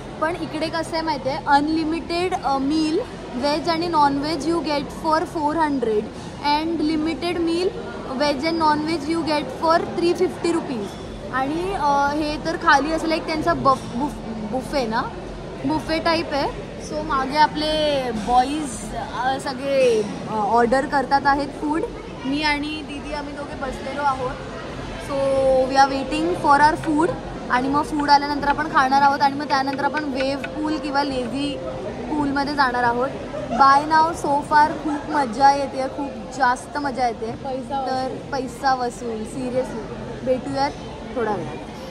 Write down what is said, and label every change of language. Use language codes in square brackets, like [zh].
[mr] पण इकडे कसं आहे माहिती आहे, [en] Unlimited meal veg आणि nonveg you get for 400 and limited meal veg and nonveg you get for 350 rupees. [mr] आणि हे तर खाली असं लाईक त्यांचा बुफे ना, बुफे टाईप आहे. सो मागे आपले बॉईज सगळे ऑर्डर करतात आहेत फूड. मी आणि दीदी आम्ही दोघे बसलेलो आहोत. [en] So we are waiting for our food. [mr] आणि मग फूड आल्यानंतर आपण खाणार आहोत आणि मग त्यानंतर आपण वेव्ह पूल किंवा लेझी पूलमध्ये जाणार आहोत. [en] bye now so far [mr] खूप मजा येते, खूप जास्त मजा येते. तर पैसा वसूल सिरियसली. भेटूयात थोडा वेळ.